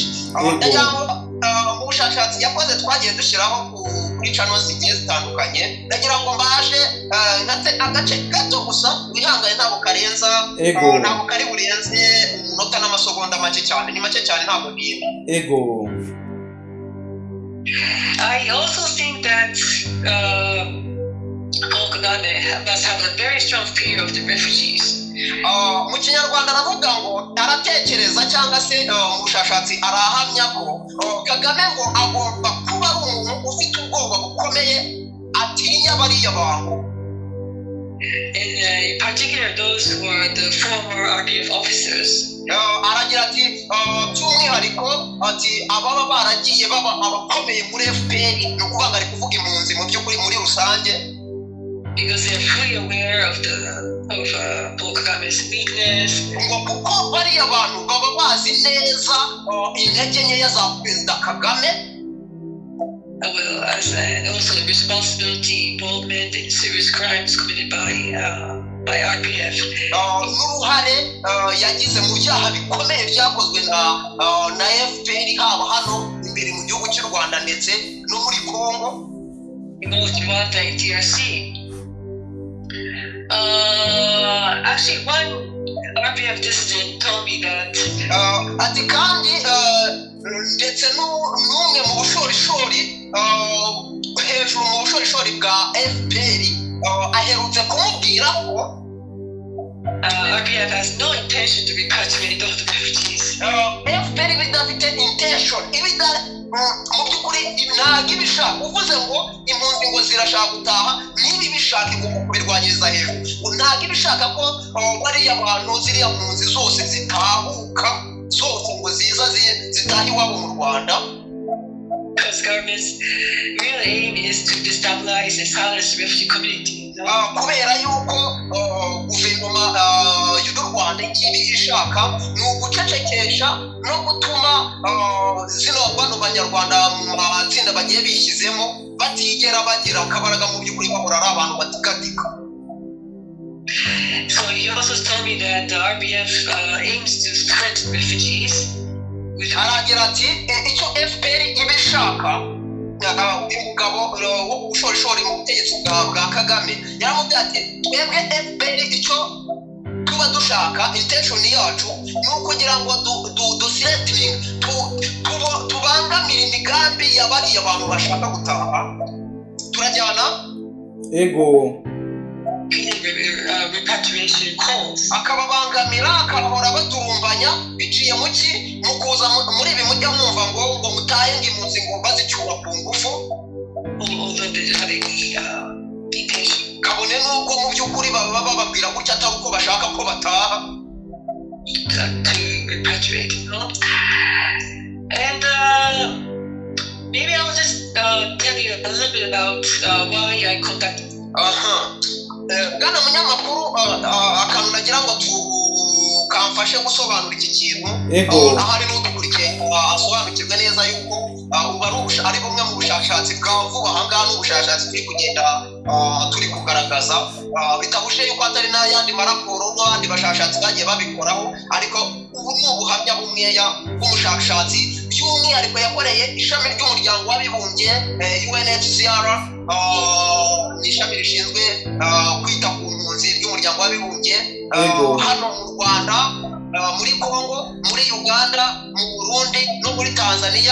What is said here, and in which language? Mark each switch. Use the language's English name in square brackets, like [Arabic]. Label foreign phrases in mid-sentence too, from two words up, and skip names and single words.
[Kinyarwanda] Mu bushakashatsi yakoze twagiye dushyiraho kuri channel zigiye zitandukanye, ndagira ngo mbashe agace gato gusa, wihangane ntabwo karenza, ntabwo kari burenze umunota n'amasegonda make cyane, ni make cyane ntabwo bwira. [English] I also think that Paul Kagame must have a very strong fear of the refugees. [Kinyarwanda] Mu Kinyarwanda aravuga ngo aratekereza cyangwa se mu bushakashatsi arahamya ko Kagame ngo agomba kuba ari umuntu ufite ubwoba bukomeye atinya bariya bantu. [English] In particular those who are the former RDF officers. [Kinyarwanda] Aragira ati by'umwihariko ati ababa baragiye baba abakomeye muri FPR, ni ukuvuga ari kuvuga impunzi mu by'ukuri muri rusange, [English] because they are fully aware of Paul Kagame's weakness. [Kinyarwanda] Ngo kuko bariya bantu baba bazi neza intege nkeya za Perezida Kagame, [English] and also the responsibility, involvement in serious crimes committed by RPF. [Kinyarwanda] N'uruhare yagize mu byaha bikomeye byakozwe na FPR, haba hano imbere mu gihugu cy'u Rwanda ndetse no muri Kongo, [English] in both Rwanda and DRC. Actually, one RPF dissident told me that [Kinyarwanda] ati kandi ndetse n'umwe mu bushorishori hejuru mu bushorishori bwa FPR aherutse kumubwira ko [English] RPF has no intention to repatriate all the refugees. [Kinyarwanda] FPR bidafite intention, mu by'ukuri ntabwo ibishaka. Uvuze ngo impunzi ngo zirashaka gutaha, niba ibishaka igomba kubirwanyiriza hejuru. Ntabwo ibishaka ko bariya bantu ziriya mpunzi zose zitahuka, zose ngo zitaha iwabo mu Rwanda. [English] Because government's real aim is to destabilize and silence the refugee community. [Kinyarwanda] Kubera yuko guverinoma y'u Rwanda ikindi ishaka ni ugucecekesha no gutuma zino bano banyarwanda mu matsinda bagiye bishyizemo batigera bagira akabaraga mu by'ukuri, bahora ari abantu batikatika. [English] So he also told me that the RPF aims to threaten refugees. [Kinyarwanda] Aragira ati icyo FPR ibishaka, uyu mugabo w'ubushorishori mu butegetsi bwa Kagame yaramubwiye ati twebwe FPR icyo tuba dushaka, intention yacu ni ukugira ngo duthreatening, tubangamira imigambi ya bariya abantu bashaka gutaha. Turajyana [English] repatriation calls. [Kinyarwanda] Akababangamira, akabahora baturumbanya biciye mu ki, mu kuza muri ibi mujya mwumva ngo mutahe ngo impunzi ngo bazicyura ku ngufu. [English] Although they have intention. [Kinyarwanda] kabone n'ubwo mu by'ukuri baba bababwira gutya atari uko bashaka ko bataha. [English] To repatriate, you know. And maybe I'll just tell you a little bit about why I contacted. [Kinyarwanda] Bwana munyamakuru, akantu nagira ngo kamfashe gusobanura iki kintu, ahari n'udukurikiye asobanukirwe neza yuko ari bumwe mu bushakashatsi bwa vuba ahangaha n'ubushakashatsi turi kugenda turi kugaragaza, bitabuje yuko atari n'ayandi maraporo n'abandi bashakashatsi bagiye babikoraho, ariko ubu ni ubuhamya bumweya bw'umushakashatsi by'umwihariko yakoreye ishami ry'umuryango w'abibumbye UNHCR, ni ishami rishinzwe kwita ku mpunzi ry'umuryango w'abibumbye hano mu Rwanda, muri Congo, muri Uganda, mu Burundi no muri Tanzania.